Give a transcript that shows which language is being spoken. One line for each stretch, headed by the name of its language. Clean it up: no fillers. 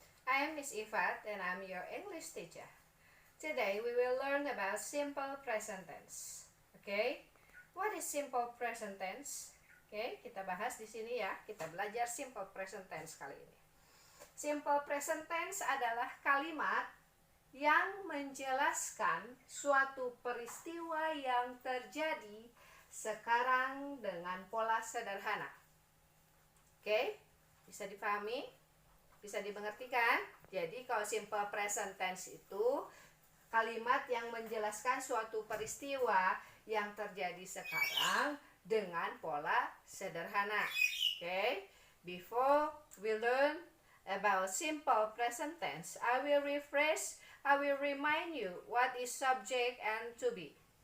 English: I am Miss Ifat and I'm your English teacher. Today we will learn about simple present tense. Okay? What is simple present tense?
Indonesian: Oke, kita bahas di sini ya. Kita belajar simple present tense kali ini. Simple present tense adalah kalimat yang menjelaskan suatu peristiwa yang terjadi sekarang dengan pola sederhana. Oke, bisa dipahami? Bisa dimengerti kan? Jadi kalau simple present tense itu kalimat yang menjelaskan suatu peristiwa yang terjadi sekarang dengan pola sederhana.
English: Okay? Before we learn about simple present tense, I will remind you what is subject and to be.